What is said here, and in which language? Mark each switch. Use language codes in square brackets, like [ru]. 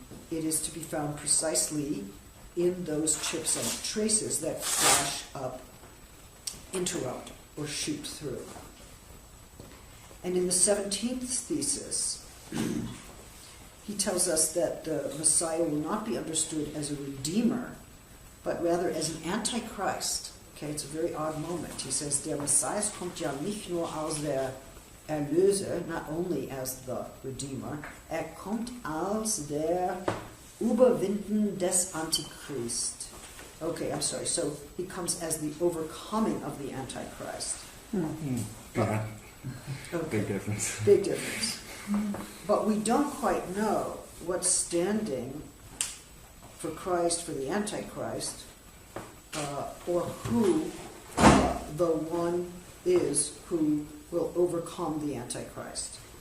[en] It is to be found precisely in those chips and traces that flash up, interrupt, or shoot through. And in the 17th thesis, he tells us that the Messiah will not be understood as a redeemer, but rather as an antichrist. Okay, it's a very odd moment. He says, [de] der Messias kommt ja nicht nur als der Erlöser, [en] not only as the Redeemer, [de] kommt als der Überwinden des Antichrist. [en] Okay, I'm sorry. So he comes as the overcoming of the Antichrist. Yeah. Okay. Big difference. Big difference. But we don't quite know what's standing for Christ, for the Antichrist, or who the one is who will overcome the Antichrist.